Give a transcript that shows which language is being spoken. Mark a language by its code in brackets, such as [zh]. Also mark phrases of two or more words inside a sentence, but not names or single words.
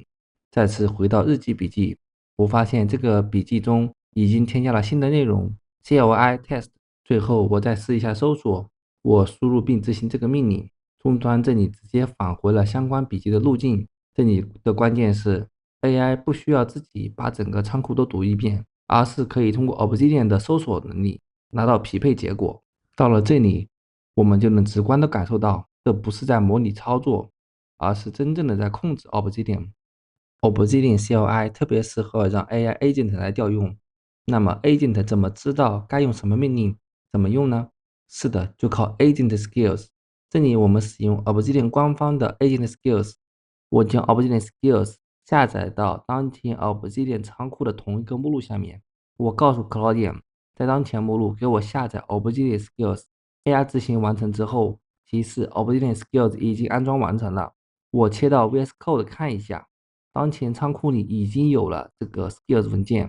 [zh] 再次回到日記筆記，我發現這個筆記中已經添加了新的內容 [en] CLI test。 [zh] 最後我再試一下搜索，我輸入並執行這個命令，終端這裡直接返回了相關筆記的路徑。這裡的關鍵是 AI 不需要自己把整個倉庫都讀一遍，而是可以通過 Obsidian 的搜索能力拿到匹配結果。到了這裡，我們就能直觀地感受到，這不是在模擬操作，而是真正的在控制 Obsidian。Obsidian CLI 特別適合讓 [en] AI Agent [zh] 來調用。那麼 Agent 怎麼知道該用什麼命令，怎麼用呢？是的，就靠 Agent Skills。這裡我們使用 Obsidian 官方的 Agent Skills。我將 Obsidian Skills 下載到當前 Obsidian 倉庫的同一個目錄下面。我告訴 Claudian 在當前目錄給我下載 Obsidian Skills。AI 執行完成之後，提示 Obsidian Skills 已經安裝完成了。我切到 VS Code 看一下，當前倉庫裡已經有了這個 Skills 文件。